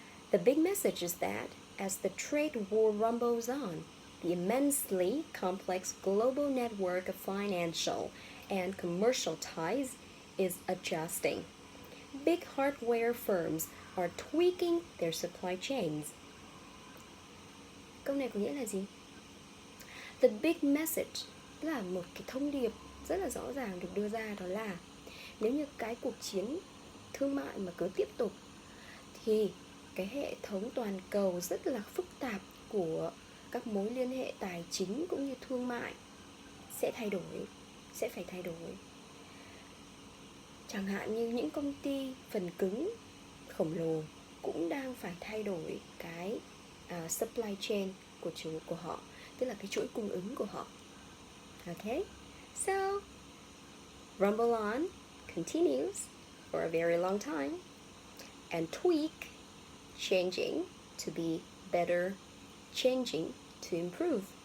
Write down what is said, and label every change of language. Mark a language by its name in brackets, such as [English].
[English] The big message is that as the trade war rumbles on, the immensely complex global network of financial and commercial ties is adjusting. Big hardware firms are tweaking their supply chains. [Vietnamese] Câu này có nghĩa là gì? [English] The big message [Vietnamese] là một cái thông điệp rất là rõ ràng được đưa ra, đó là nếu như cái cuộc chiến thương mại mà cứ tiếp tục thì cái hệ thống toàn cầu rất là phức tạp của các mối liên hệ tài chính cũng như thương mại sẽ phải thay đổi. Chẳng hạn như những công ty phần cứng khổng lồ cũng đang phải thay đổi cái supply chain của họ, tức là cái chuỗi cung ứng của họ. Okay? [English] So, rumble on continues for a very long time, and tweak, changing to be better, changing to improve.